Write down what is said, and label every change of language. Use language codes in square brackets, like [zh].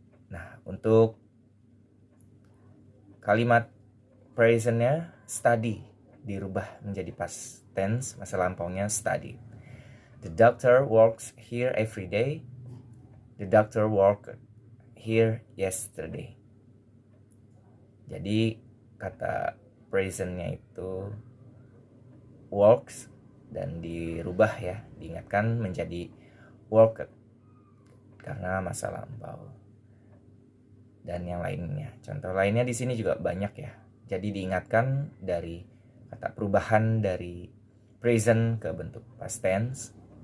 [id] Nah, untuk kalimat present-nya study dirubah menjadi past tense, masa lampaunya study. [en] The doctor works here every day. The doctor worked here yesterday. [id] Jadi kata present-nya itu works dan dirubah ya, diingatkan menjadi worked karena masa lampau. Dan yang lainnya, contoh lainnya di sini juga banyak ya. Jadi diingatkan dari kata perubahan dari present ke bentuk past tense.